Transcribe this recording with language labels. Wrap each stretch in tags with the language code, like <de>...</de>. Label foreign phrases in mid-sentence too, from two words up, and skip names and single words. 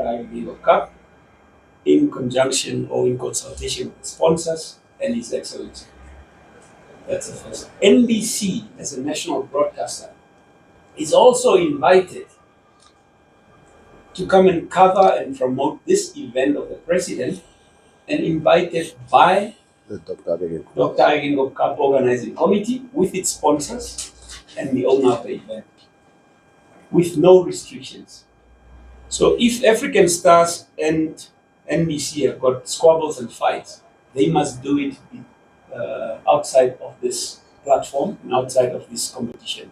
<en>Hage Geingob Cup in conjunction or in consultation with the sponsors and His Excellency. That's the first. NBC, as a national broadcaster, is also invited to come and cover and promote this event of the president, and invited by the Dr. Hage. Dr. Hage Geingob Cup organizing committee with its sponsors and the owner of the event, with no restrictions. So if African Stars and NBC have got squabbles and fights, they must do it outside of this platform and outside of this competition.</en>